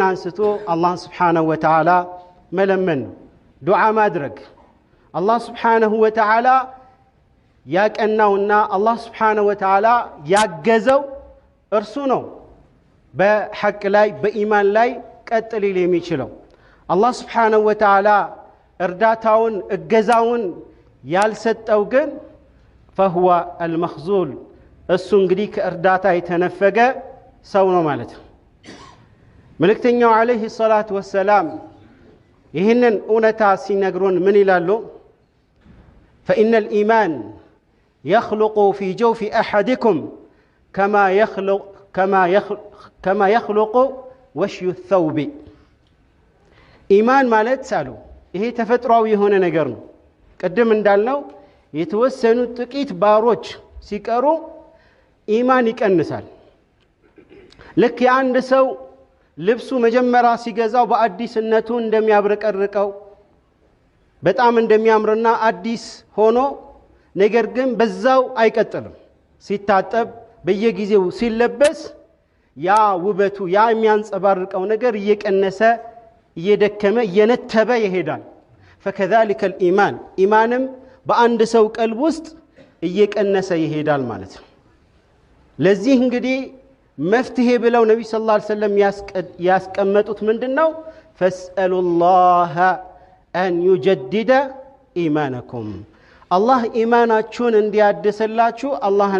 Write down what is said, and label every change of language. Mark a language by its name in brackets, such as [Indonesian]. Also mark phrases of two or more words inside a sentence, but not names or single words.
[Amharic] አንስቶ አላህ [Arabic] سبحانه وتعالى [Amharic] መለመን ዱዓ ማድረግ አላህ [Arabic] سبحانه وتعالى [Amharic] ያቀናውና አላህ [Arabic] سبحانه و [Amharic] Ta'ala ያገዘው እርሱ ነው በሐቅ ላይ በኢማን ላይ ቀጥል ሊል የሚችለው አላህ [Arabic] سبحانه وتعالى [Amharic] እርዳታውን እገዛውን ያልሰጠው ግን [Arabic] فهو المخذول [Amharic] እሱ እንግዲህ ከእርዳታ የተነፈገ ሰው ነው ማለት ነው መልእክተኛው [Arabic] عليه الصلاة والسلام [Amharic] ይህንን እውነታ ሲነግሩን ምን ይላሉ [Arabic] فإن الإيمان يخلق في جوف أحدكم كما يخلق وشي الثوب [Amharic] إيمان ማለት ሳሉ ይሄ ተፈጥሯዊ የሆነ ነገር ነው ቀደም እንዳልነው የተወሰኑ ጥቂት ባሮች ሲቀሩ ኢማን ይቀንሳል ልክ የአንድ ሰው ልብሱ መጀመሪያ ሲገዛው በአዲስነቱ እንደሚያብረቀርቀው በጣም እንደሚያምርና አዲስ ሆኖ ነገር ግን በዛው አይቀጥልም ሲታጠብ በየጊዜው ሲለበስ ያ ውበቱ ያ የሚያንጸባርቀው ነገር እየቀነሰ እየደከመ እየነተበ ይሄዳል [Arabic] فكذلك الإيمان [Amharic] ኢማንም በአንድ ሰው ቀልብ ውስጥ እየቀነሰ ይሄዳል ማለት ነው ለዚህ እንግዲህ መፍትሄ ብለው ነብዩ [Arabic] صلى الله عليه وسلم [Amharic] ያስቀመጡት ምንድነው [Arabic] فاسألوا الله أن يجدد إيمانكم [Amharic] አላህ ኢማናችሁን እንዲያድስላችሁ አላህን